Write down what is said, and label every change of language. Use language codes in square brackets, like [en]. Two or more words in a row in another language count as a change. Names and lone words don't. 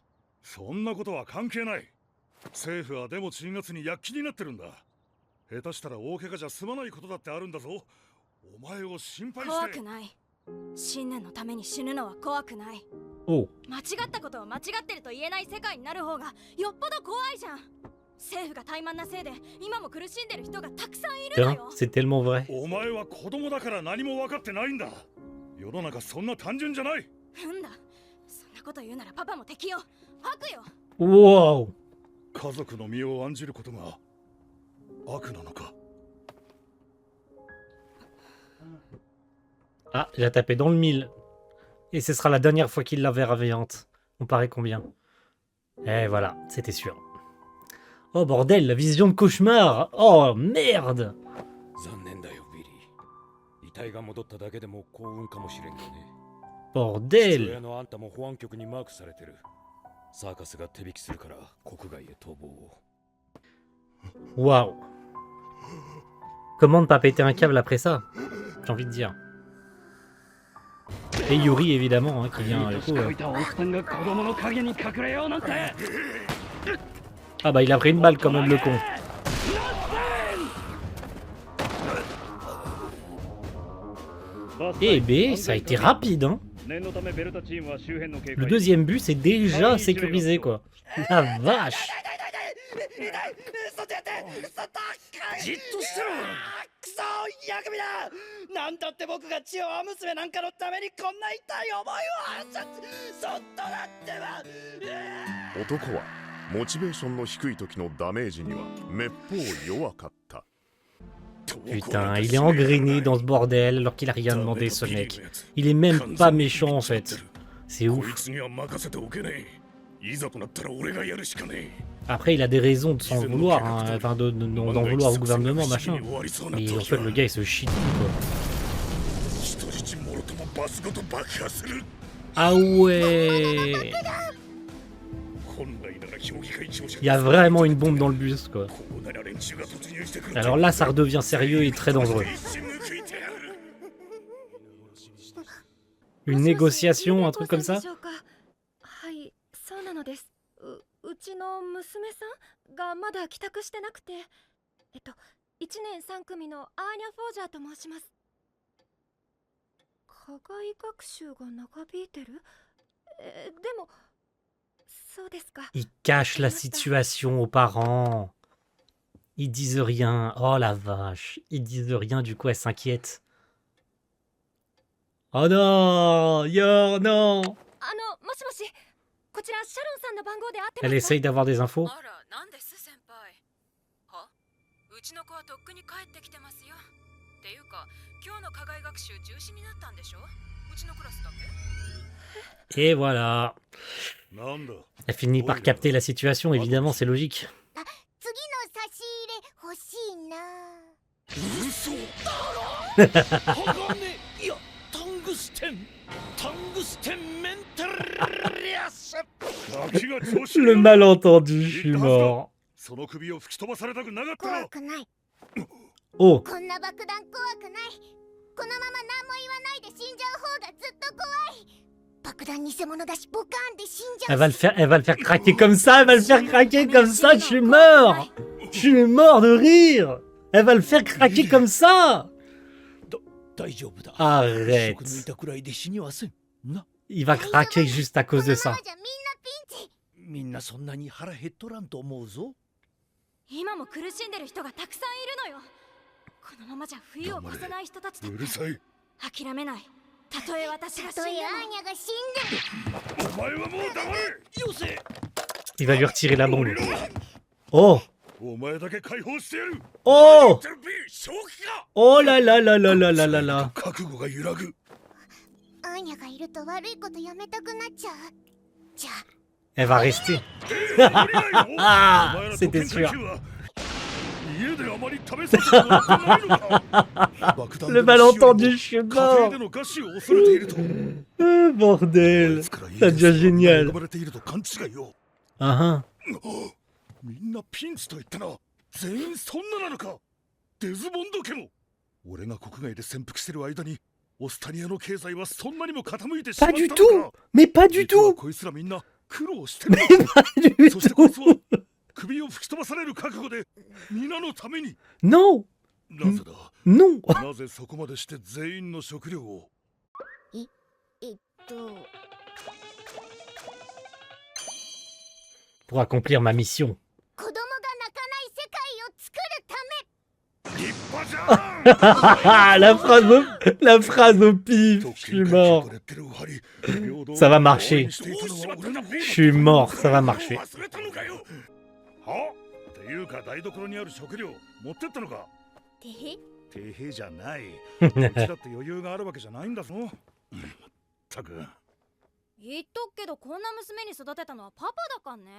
[ja] そんなことは関係ない。政府はでも10月に躍起になってるんだ。下手したら大怪我じゃ済まないことだってあるんだぞ。お前を心配して。怖くない。信念のために死ぬのは怖くない。 Oh. 間違ったことを間違ってると言えない世界になる方がよっぽど怖いじゃん。政府が怠慢なせいで今も苦しんでる人がたくさんいるの [fr] Putain, [ja] よ。 [fr] c'est tellement vrai. [ja] お前は子供だから何も分かってないんだ。世の中そんな単純じゃない。なんだ。そんなこと言うならパパも敵よ。悪よ。 Wow. 家族の身を案じることが悪なのか。 [fr] Ah, il a tapé dans le 1000. Et ce sera la dernière fois qu'il la verra veillante. On paraît combien? Et voilà, c'était sûr. Oh bordel, la vision de cauchemar. Oh merde. [ja] 残念だよビリー。遺体が戻っただけでも幸運かもしれんがね。父 [fr] Bordel. [ja] 親のあんたも保安局にマークされてる。 サーカスが手引きするから国外へ逃亡を。 Waouh. [fr] Comment ne pas péter un câble après ça? J'ai envie de dire. Et Yuri évidemment hein, qui vient du coup. Ah bah il a pris une balle quand même le con. Eh ben ça a été rapide hein. Le deuxième but c'est déjà sécurisé quoi. La vache. [ja] じっとしてろ。クソヤクミだ。なんだって僕が血を娘なんかのためにこんな痛い思いを。そっとだってば。男はモチベーションの低い時のダメージにはめっぽう弱かった。 [fr] Putain, il est engrainé dans ce bordel alors qu'il a rien demandé ce mec. Il est même pas méchant en fait. C'est ouf. Après, il a des raisons de s'en vouloir, hein, enfin d'en vouloir au gouvernement, machin. Mais en fait, le gars il se chie quoi. Ah ouais. Il y a vraiment une bombe dans le bus quoi. Alors là, ça redevient sérieux et très dangereux. Une négociation, un truc comme ça? [ja] うちの娘さんがまだ帰宅してなくて、1年3組のアーニャ・フォージャーと申します。課外学習が長引いてる？でも、そうですか。 [fr] Ils cachent la situation aux parents. Ils disent rien. Oh la vache. Ils disent rien, du coup elle s'inquiète. Oh non! Yo, non! [ja] もしもし。こちらシャロンさんの番号で合ってますか？ [fr] Elle essaye d'avoir des infos. [ja] あら、なんです先輩。は？うちの子はとっくに帰ってきてますよ。っていうか、今日の課外学習中止になったんでしょ？うちのクラスだけ？ [fr] Et voilà. Elle finit par capter la situation, évidemment, c'est logique. [ja] 次の差し入れ欲しいな。嘘だろ。鋼いやタングステンメンタリアス。 [fr] Le malentendu, je suis mort. [ja] その首を吹き飛ばされたくなかった怖くない。 Oh. こんな爆弾怖くない。このまま何も言わないで死んじゃう方がずっと怖い。爆弾偽物だしボカーンで死んじゃう。 [fr] Elle va le faire craquer comme ça, elle va le faire craquer comme ça, je suis mort. Je suis mort de rire. Elle va le faire craquer comme ça. [ja] 大丈夫だ。 [fr] Arrête. [ja] 食抜いたくらいで死にはせん。な。 [fr] Il va craquer juste à cause de ça. [ja] みんなそんなに腹減っとらんと思うぞ。今も苦しんでる人がたくさんいるのよ。このままじゃ冬を越せない人たちだって。うるさい。諦めない。たとえ私が死んでも。たとえアーニャが死んでも。お前はもう黙れ。よせ。 [fr] Il va lui retirer la bombe. Oh. [ja] お前だけ解放してやる。 [fr] Oh. Oh là là là là là là là là. [ja] 覚悟が揺らぐ。アーニャがいると悪いことやめたくなっちゃう。じゃあ。 [fr] Elle va rester. Ah, c'était sûr. Le malentendu, je suis mort. Bordel. Ça devient génial. Ah, [ja] みんなピンチと言ったな。全員そんななのか。デズボンド家も。俺が国外で潜伏してる間にオスタニアの経済はそんなにも傾いてしまった [fr] pas [ja] の [fr] du [ja] か。 [fr] tout. Mais pas du [ja] 実は [fr] tout. [ja] こいつらみんな苦労してる。 [fr] Pas du [ja] そしてこいつは [fr] tout. [ja] 首を吹き飛ばされる覚悟で皆のために。 [fr] Non. [ja] なぜだ。 [fr] Non. [ja] なぜそこまでして全員の食料を。 [fr] Pour accomplir ma mission. [ja] 子供が泣かない世界を作るため。立派じゃん。 [fr] La phrase au pif. Je suis mort. Ça va marcher. Je suis mort. Ça va marcher. [ja] は？っていうか台所にある食料持ってったのか？てへじゃない。こっちだって余裕があるわけじゃないんだぞ。まったく。言っとくけどこんな娘に育てたのはパパだかんね。